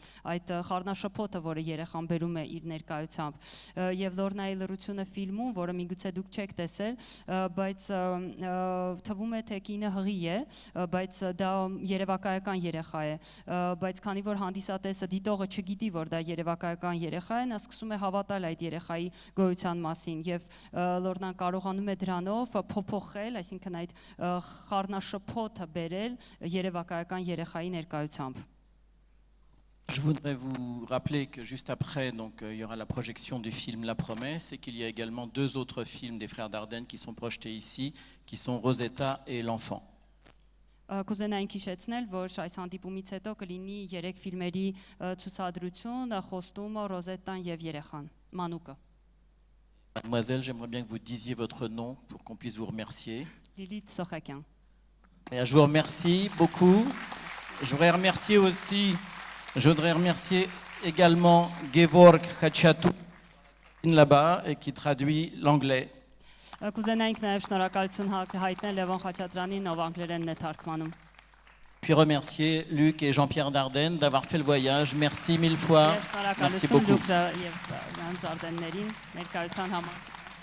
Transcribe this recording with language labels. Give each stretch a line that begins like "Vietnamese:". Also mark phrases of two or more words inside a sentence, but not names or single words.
Armenian: Այդ խառնաշփոթը, որը երեխան բերում է իր ներկայությամբ եւ Լորնայի լրությունը ֆիլմում, որը միգուցե դուք չեք տեսել, բայց թվում է թե կինը հղի է, բայց դա երևակայական երեխա է, բայց քանի որ հանդիսատեսը դիտողը չգիտի, որ դա երևակայական երեխա է, նա սկսում է հավատալ այդ երեխայի գոյության մասին եւ Լորնան կարողանում է դրանով փոփոխել, այսինքն այդ խառնաշփոթը բերել երևակայական երեխայի ներկայությամբ։
French: Je voudrais vous rappeler que juste après, donc, il y aura la projection du film La Promesse et qu'il y a également 2 autres films des frères Dardenne qui sont projetés ici, qui sont Rosetta et L'Enfant.
Armenian: Կուզենային հիշեցնել, որ այս հանդիպումից հետո կլինի 3 ֆիլմերի ցուցադրություն, Խոստումը, Ռոզետան եւ Երեխան, Մանուկը։
French: Mademoiselle, j'aimerais bien que vous disiez votre nom pour qu'on puisse vous remercier.
Armenian: Լիլիթ Սոխակյան։
French: Et je vous remercie beaucoup. Je voudrais remercier également Gevorg Khachatou là-bas et qui traduit l'anglais.
Armenian: Կուզենայինք նաև շնորհակալություն հայտնել Լևոն Խաչատրյանին, ով անգլերենն է թարգմանում։
French: puis remercier Luc et Jean-Pierre Dardenne d'avoir fait le voyage. Merci mille fois.
Armenian: Եվ
French: Merci
Armenian: շնորհակալություն
French: beaucoup.
Armenian: Լուկ եւ Յան Զարդեններին ներկայության համար։